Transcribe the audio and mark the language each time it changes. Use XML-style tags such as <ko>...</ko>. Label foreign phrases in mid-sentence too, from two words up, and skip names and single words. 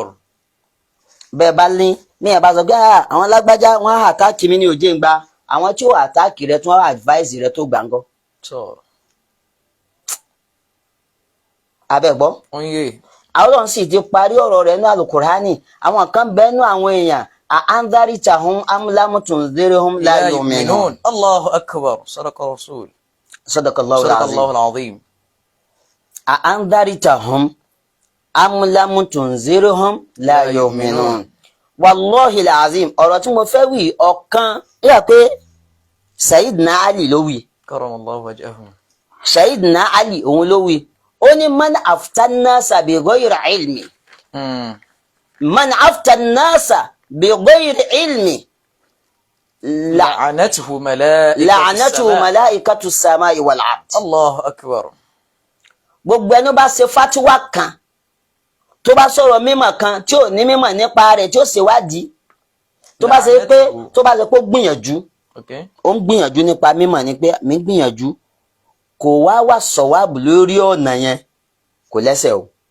<yo>bẹ́ẹ̀ bá ní ẹ̀ bá sọ pé àwọn lágbájá wọ́n á àtáàkì mi ní òjé ń gba àwọn tí ó àtáàkì rẹ̀ tí wọ́n á advice rẹ̀ tó gbàngọ́. abẹ́gbọ́. àwọn sì ti parí ọ̀rọ̀ rẹ̀ ní alukurani àwọn kan bẹ́nu àwọn èèyàn</yo> <ar>أأنذرتهم أم لم تنذرهم لا يؤمنون. الله أكبر. صدق رسول. صدق الله العظيم. أأنذرتهم أم لم تنذرهم لا يؤمنون. والله العظيم</ar> <yo>ọ̀rọ̀ tí mo fẹ́ wí ọ̀kan yà pé Sayyidina Ali ló wí.</yo> <ar>كرم الله وجهه.</ar> <yo>Sayyidina Ali òun ló wí. ó ní</yo> <ar>من أفتى الناس بغير علم. من أفتى الناس بغير علم. لعنته ملائكة السماء والأرض. الله أكبر.</ar> <yo>gbogbo ẹni bá ṣe fatiwa kan tó bá sọ̀rọ̀ mímọ̀ kan tí ò ní mímọ̀ nípa rẹ̀ tí ó ṣe wádìí tó bá ṣe pé ó gbìyànjú ó ń gbìyànjú nípa mímọ̀ ni pé mi gbìyànjú kò wá sọ̀wáàbù lórí ọ̀nà yẹn kò lẹ́sẹ̀ o.</yo>